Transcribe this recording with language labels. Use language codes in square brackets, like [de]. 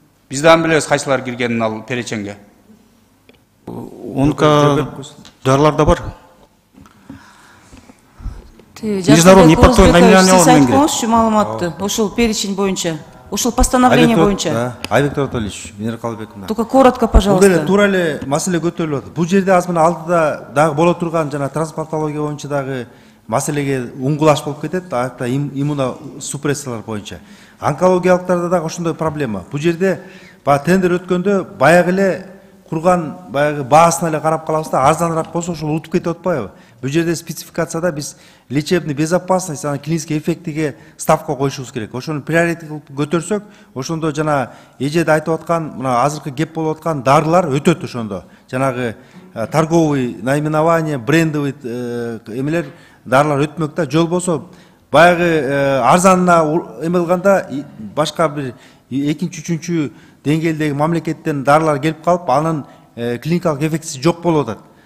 [ky] Биз да билебиз кайсылар киргенин ал переченге. Онко дарылар да бар. [ru] Международный [ky] импорттоо Сиз айткоңузчу маалыматты ошол перечень боюнча, ошол постановление боюнча. Айбек Анатольевич, Венера Калыбековна. [ru] Только коротко, пожалуйста. [ky] Бул деле туура эле маселе көтөрүлүп атат. Бул жерде аз мына алдыда дагы боло турган жана трансплантология боюнча дагы маселеге уңгулаш болуп кетет. Ата иммуносупрессиялар боюнча. Онкологиялыктарда дагы ошондой проблема. Бул жерде баягы тендер өткөндө баягы эле курган баягы баасына эле карап калабыз да, арзаныраак болсо ошол утуп кетип атпайбы? Бул жерде спецификацияда биз [ru] лечебный безопасность [ky] жана [ru] клинический [ky] эффектиге ставка коюшубуз керек. Ошону приоритет кылып көтөрсөк, ошондо жана эжеде айтып аткан мына азыркы кеп болуп аткан дарылар өтөт ошондо. Жанагы [ru] торговый наименование, [ky] брендовый эмелер дарылар өтмөк да. Жол болсо баягы арзанына эме кылганда башка бир экинчи, үчүнчү деңгээлдеги мамлекеттен дарылар келип калып, анын клиникалык эффектиси жок болуп атат.